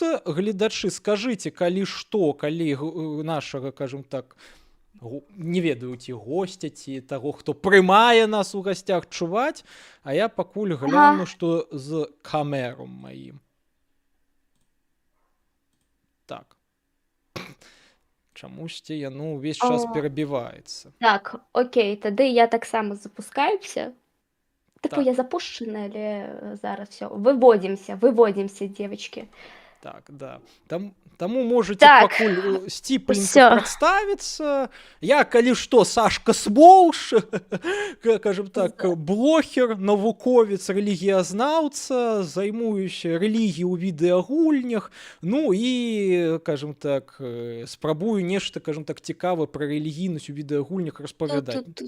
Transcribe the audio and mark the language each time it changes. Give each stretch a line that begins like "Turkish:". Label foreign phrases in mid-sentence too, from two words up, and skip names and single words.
Belarusian: Гледачы, скажыце, калі што, калі нашага, кажам так, не ведаю, ці госця, ці таго, хто прымае нас у гасцях, чуваць, а я пакуль гляну, што з камером маім. Так. Чамусьці яно ўвесь час перабіваецца. Так, окей, тады я таксама запускаюся.
Ukrainian: Типу, я запущена, але зараз все.
Russian: Выводимся, девочки.
Belarusian: Так, да. Таму можете пакуль сціпленька прадставіцца. Я, калі што, Сашка Смолш, кажам так, блогер, навуковец, рэлігіязнаўца, займуюся рэлігіяй у відэагульнях, ну і, кажам так, спрабую нешта, кажам так, цікавае пра рэлігійнасць у відэагульнях распавядаць.